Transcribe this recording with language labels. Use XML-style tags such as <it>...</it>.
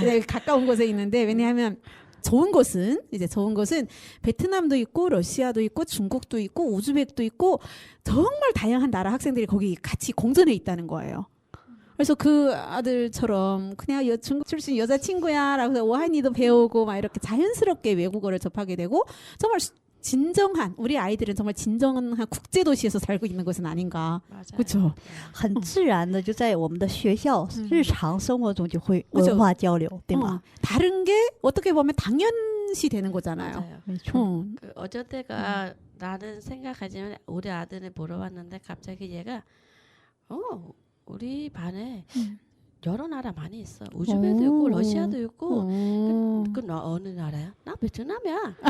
<ko>네, 가까운 곳에 있는데 왜냐하면 좋은 곳은 베트남도 있고 러시아도 있고 중국도 있고 우즈벡도 있고 정말 다양한 나라 학생들이 거기 같이 공존해 있다는 거예요. 그래서 그 아들처럼 그냥 중국 출신 여자친구야라고 해서 와인이도 배우고 막 이렇게 자연스럽게 외국어를 접하게 되고 정말 진정한 우리 아이들은 정말 진정한 국제 도시에서 살고 있는 것은 아닌가. 맞아요. 그렇죠.</ko> <zh>很自然的就在我们的学校日常生活中就会</zh> <ko>그죠</ko> <zh>文化交流，对吗？</zh> <ko>다른 게 어떻게 보면 당연시 되는 거잖아요. 맞아요.</ko> <zh>没错。</zh> <ko>그 어쩔 때가 나는 생각하지만 우리 아들을 보러 왔는데 갑자기 얘가 우리 반에 여러 나라 많이 있어. 우즈벡도 있고 러시아도 있고 너 어느 나라야? 나 베트남이야.</ko>